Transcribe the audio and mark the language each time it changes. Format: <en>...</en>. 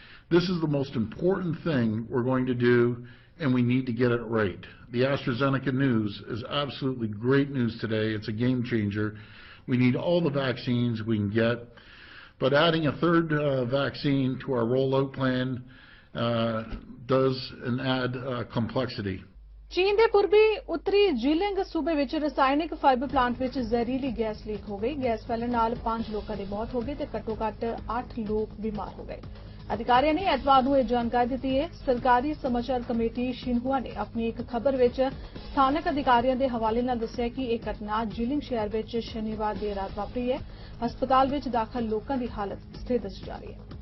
<en>This is the most important thing we're going to do, and we need to get it right. The AstraZeneca news is absolutely great news today. It's a game changer. We need all the vaccines we can get, but adding a third vaccine to our rollout plan does add complexity.</en> <pa>चीन के पूर्वी उत्तरी जीलिंग सूबे विच रसायनिक fibre plant which जहरीली gas leak हो गई। Gas फैलण नाल 5 लोगों की मौत हो गई ते घट्टो घट्ट 8 लोग बीमार हो गए। ਅਧਿਕਾਰੀਆਂ ਨੇ ਐਤਵਾਰ ਨੂੰ ਇਹ ਜਾਣਕਾਰੀ ਦਿੱਤੀ ਹੈ। ਸਰਕਾਰੀ ਸਮਾਚਾਰ ਕਮੇਟੀ ਸ਼ਿਨਹੁਆ ਨੇ ਆਪਣੀ ਇੱਕ ਖਬਰ ਵਿੱਚ ਸਥਾਨਕ ਅਧਿਕਾਰੀਆਂ ਦੇ ਹਵਾਲੇ ਨਾਲ ਦੱਸਿਆ ਕਿ ਇਹ ਘਟਨਾ ਜਿਲਿੰਗ ਸ਼ਹਿਰ ਵਿੱਚ ਸ਼ਨੀਵਾਰ ਦੇਰ ਰਾਤ ਵਾਪਰੀ ਹੈ। ਹਸਪਤਾਲ ਵਿੱਚ ਦਾਖਲ ਲੋਕਾਂ ਦੀ ਹਾਲਤ ਸਥਿਰ ਦੱਸੀ ਜਾ ਰਹੀ ਹੈ।</pa>